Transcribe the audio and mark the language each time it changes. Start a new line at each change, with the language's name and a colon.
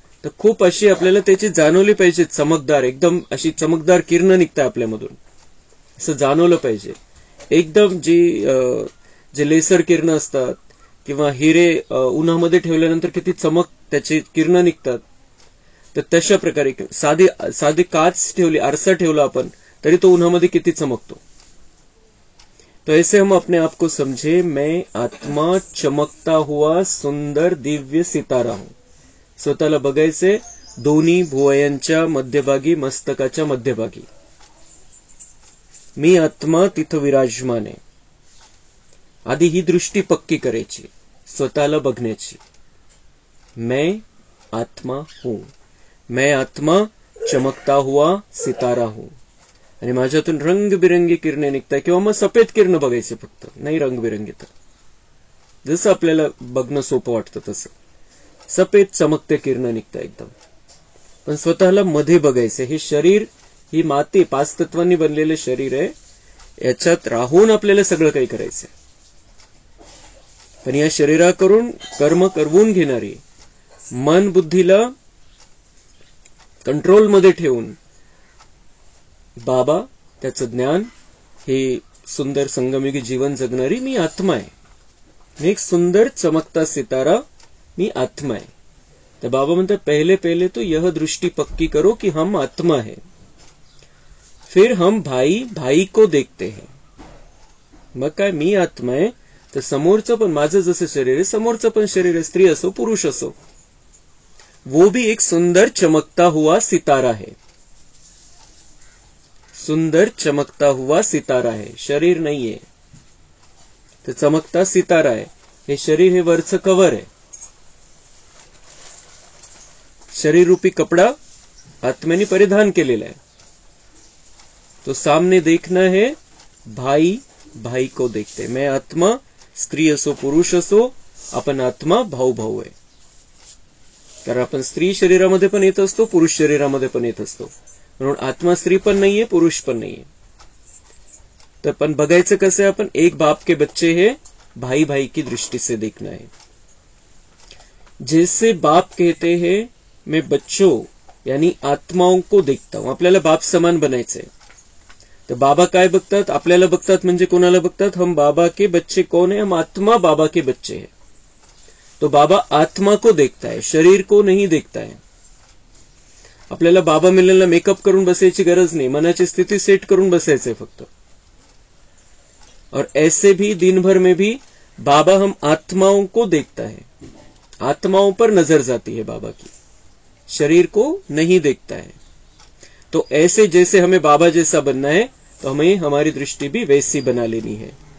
Marathi: तर खूप अशी आपल्याला त्याची जाणवली पाहिजे, चमकदार, एकदम अशी चमकदार किरण निघताय आपल्यामधून, असं जाणवलं पाहिजे. एकदम जे लेसर किरण असतात किंवा हिरे उन्हामध्ये ठेवल्यानंतर किती चमक त्याची किरण निघतात, तर तशा प्रकारे साधी काच ठेवली, आरसा ठेवला आपण, तरी तो उन्हामध्ये किती चमकतो.
Hindi: तो ऐसे हम अपने आप को समझे, मैं आत्मा चमकता हुआ सुंदर दिव्य सितारा हूं.
Marathi: स्वतःला बघायचे दोन्ही भुवयांच्या मध्यभागी, मस्तकाच्या मध्यभागी. मी आत्मा तिथं विराजमान आहे. आधी ही दृष्टी पक्की करायची, स्वतःला बघण्याची.
Hindi: मैं आत्मा हूं, मैं आत्मा चमकता हुआ सितारा हूं.
Marathi: आणि माझ्यातून रंगबिरंगी किरणे निघतात, किंवा मग सफेद किरण बघायचे फक्त, नाही रंगबिरंगी. तर जसं आपल्याला बघणं सोपं वाटतं तसं सफेद चमकते किरण निघतात एकदम. पण स्वतःला मध्ये बघायचं. हे शरीर, ही माती 5 तत्वांनी बनलेलं शरीर आहे, याच्यात राहून आपल्याला सगळं काही करायचंय. पण या शरीराकडून कर्म करवून घेणारी, मन बुद्धीला कंट्रोलमध्ये ठेवून बाबा, त्याचं ज्ञान, हे सुंदर संगमयुगी जीवन जगणारी मी आत्मा आहे. मी एक सुंदर चमकता सितारा, मी आत्मा आहे. तर बाबा म्हणतात,
Hindi: पहले पहले तो यह दृष्टि पक्की करो कि हम आत्मा है, फिर हम भाई को देखते हैं.
Marathi: मग काय, मी आत्मा आहे, तर समोरचं पण माझं जसं शरीर आहे, समोरचं पण शरीर आहे, स्त्री असो पुरुष असो,
Hindi: वो भी एक सुंदर चमकता हुआ सितारा है. सुंदर चमकता हुआ सितारा है,
Marathi: शरीर नाहीये, तर चमकता सितारा आहे. हे शरीर हे वरचं कवर आहे. शरीर रूपी कपडा आत्म्याने परिधान केलेला आहे.
Hindi: तो सामने देखना है, भाई को देखते. मैं आत्मा,
Marathi: स्त्री असो पुरुष असो, आपण आत्मा भाऊ आहे. कारण आपण स्त्री शरीरामध्ये पण येत असतो, पुरुष शरीरामध्ये पण येत असतो. म्हणून आत्मा स्त्री पण नाहीये, पुरुष पण नाहीये. तर पण बघायचं कसं आहे, आपण
Hindi: एक बाप के बच्चे है, भाई की दृष्टि से देखना है. जैसे बाप कहते हैं मैं बच्चों यानी आत्माओं को देखता हूं.
Marathi: आपल्याला बाप समान बनायचंय. तर बाबा काय बघतात, आपल्याला बघतात. म्हणजे कोणाला बघतात?
Hindi: हम बाबा के बच्चे कौन है? हम आत्मा बाबा के बच्चे हैं. तो बाबा आत्मा को देखता है, शरीर को नहीं देखता है.
Marathi: आपल्याला बाबा मिलनला मेकअप करून बसायची गरज नाही, मनाची स्थिती सेट करून बसायचंय फक्त.
Hindi: और ऐसे भी दिन भर में भी बाबा हम आत्माओं को देखता है. आत्माओं पर नजर जाती है बाबा की, शरीर को नहीं देखता है. तो ऐसे जैसे हमें बाबा जैसा बनना है, तो हमें हमारी दृष्टि भी वैसी बना लेनी है.